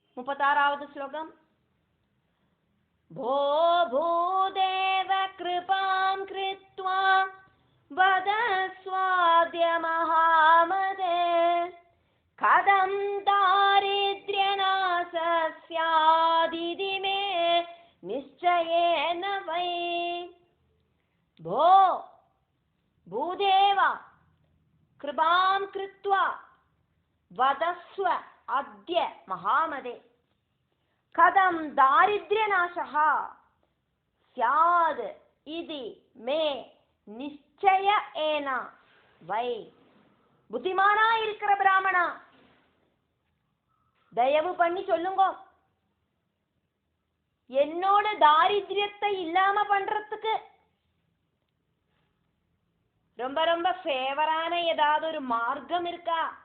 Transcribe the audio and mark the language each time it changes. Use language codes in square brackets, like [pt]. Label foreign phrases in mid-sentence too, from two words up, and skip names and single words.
[ta] 36வது ஸ்லோகம். [sa] भो भूदेव कृपां कृत्वा वदस्वाद्य महामदे कथं दारिद्र्यनाशः स्यादिति मे निश्चयेन वै. भो भूदेव कृपां कृत्वा वदस्व अद्य महामदे कथं दारिद्र्यनाशः स्याद् इति मे निश्चयेन वै. [ta] புத்திமானா இருக்கிற பிராமணா, தயவு பண்ணி சொல்லுங்க, என்னோட தாரித்ரியத்தை இல்லாம பண்றதுக்கு ரொம்ப ரொம்ப ஃபேவரான ஏதாவது ஒரு மார்க்கம் இருக்கா?